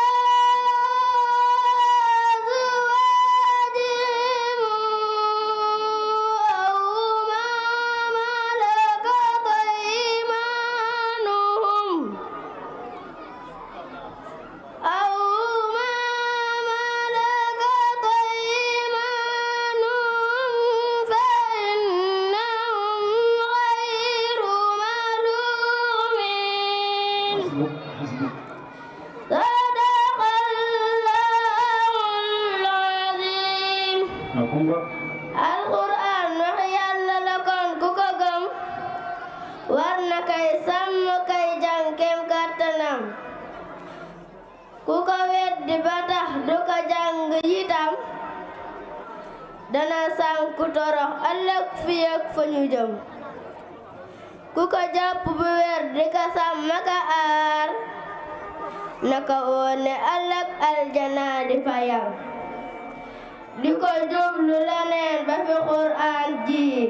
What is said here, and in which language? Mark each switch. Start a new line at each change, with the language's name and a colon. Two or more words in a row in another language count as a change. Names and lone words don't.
Arabic: أزواجهم أو ما ملكت أيمانهم فإنهم غير ملومين. صدق الله العظيم.
Wolof: alquran wax yàlla la kon ku ko gëm war na kay sàmm kay jàng kem kàttanam ku ko weddi ba tax du ko jàng itam dana sànku torox ëllëg fi ak fa ñu jëm ku ko jàpp bu wér di ko sàmm ka aar naka woon ne ëllëg aljana di fayam di ko jublu leneen ba fi Qur'an ji